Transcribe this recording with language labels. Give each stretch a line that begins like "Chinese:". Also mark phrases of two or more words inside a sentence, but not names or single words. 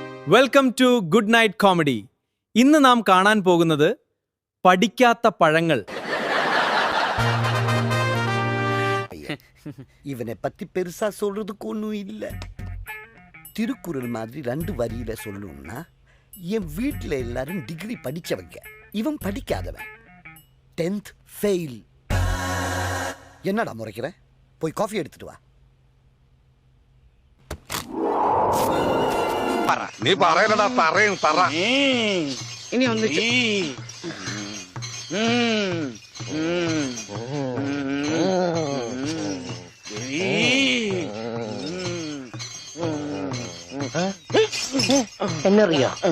English: welcome to Good Night Comedy.
Malayalam: ഇന്ന് നാം കാണാൻ പോകുന്നത് പഠിക്കാത്ത പഴങ്ങൾ.
Tamil: இவனை பத்தி பெருசா சொல்றதுக்கு ஒன்றும் இல்லை. திருக்குறள் மாதிரி 2 வரியில சொல்லணும்னா, என் வீட்டில் எல்லாரும் டிகிரி படிச்சவங்க, இவன் படிக்காதவன், 10th ஃபெயில். என்னடா முறைக்கிற? போய் காஃபி எடுத்துட்டு வா.
Malayalam: നീ പറയലടാ, പറയും പറ. ഇനി ഒന്നിച്ച് എന്നറിയോ?